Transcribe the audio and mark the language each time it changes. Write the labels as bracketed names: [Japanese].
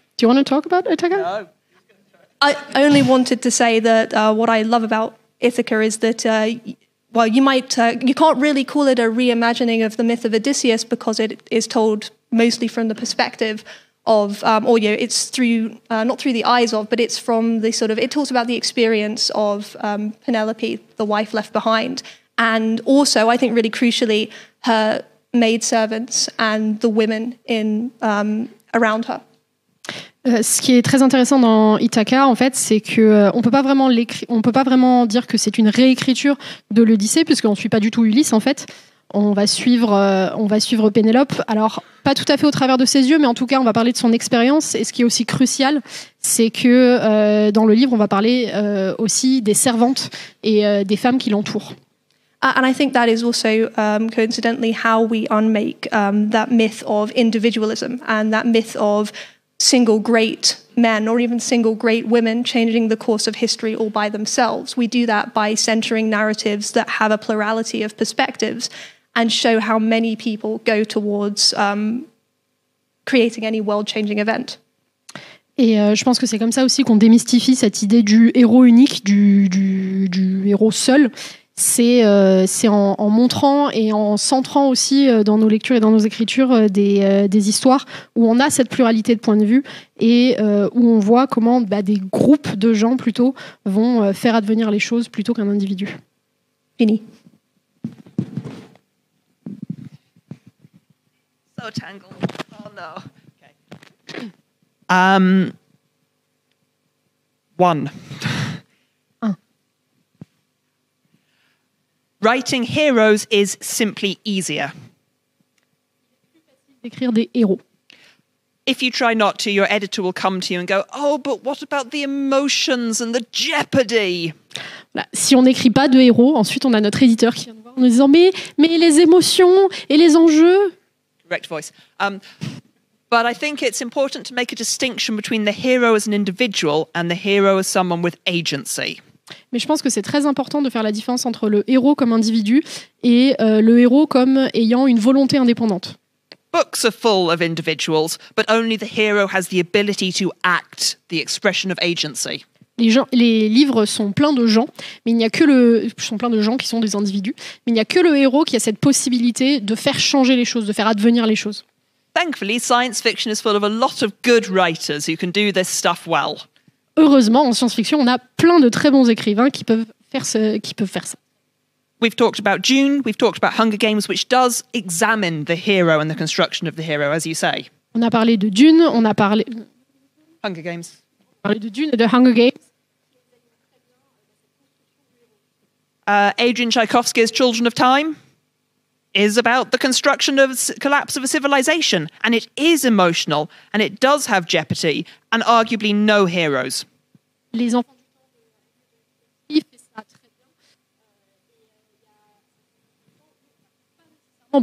[English] Do you want to talk about Ithaca? No. I only wanted to say that what I love about Ithaca is that, well, you can't really call it a reimagining of the myth of Odysseus because it is told mostly from the perspective of, it's through, not through the eyes of, but it's from the sort of, it talks about the experience of Penelope, the wife left behind, and also, I think really crucially, her maidservants and the women around her. [French] Ce qui est très intéressant dans Ithaca, en fait, c'est que on peut pas vraiment dire que c'est une réécriture de l'Odyssée, puisqu'on suit pas du tout Ulysse, en fait. On va suivre Pénélope. Alors, pas tout à fait au travers de ses yeux, mais en tout cas, on va parler de son expérience. Et ce qui est aussi crucial, c'est que dans le livre, on va parler aussi des servantes et des femmes qui l'entourent. [English] And I think that is also coincidentally how we unmake that myth of individualism and that myth of single great men or even single great women changing the course of history all by themselves. We do that by centering narratives that have a plurality of perspectives and show how many people go towards creating any world-changing event. [French] Et je pense que c'est comme ça aussi qu'on démystifie cette idée du héros unique, du héros seul. C'est en montrant et en centrant aussi dans nos lectures et dans nos écritures des histoires où on a cette pluralité de points de vue et où on voit comment des groupes de gens plutôt vont faire advenir les choses plutôt qu'un individu. Fini. [English] So tangled. Oh no. Okay. One. Writing heroes is simply easier. [French] D'écrire des héros. [English] If you try not to, your editor will come to you and go, "Oh, but what about the emotions and the jeopardy?" [French] Voilà. Si on n'écrit pas de héros, ensuite on a notre éditeur qui vient nous voir en nous disant mais les émotions et les enjeux. [English] Correct voice. But I think it's important to make a distinction between the hero as an individual and the hero as someone with agency. [French] Mais je pense que c'est très important de faire la différence entre le héros comme individu et le héros comme ayant une volonté indépendante. [English] Books are full of individuals, but only the hero has the ability to act, the expression of agency. [French] Les livres sont pleins de gens, mais il n'y a que sont pleins de gens qui sont des individus, mais il n'y a que le héros qui a cette possibilité de faire changer les choses, de faire advenir les choses. [English] Thankfully, science fiction is full of a lot of good writers who can do this stuff well. [French] Heureusement, en science-fiction, on a plein de très bons écrivains qui peuvent faire ça. [English] We've talked about Dune, we've talked about Hunger Games, which does examine the hero and the construction of the hero, as you say. [French] On a parlé de Dune, Hunger Games. de Dune et de Hunger Games. [English] Adrian Tchaikovsky's Children of Time is about the construction of collapse of a civilization, and it is emotional, and it does have jeopardy, and arguably no heroes. [French] Les enfants du temps fait ça très bien.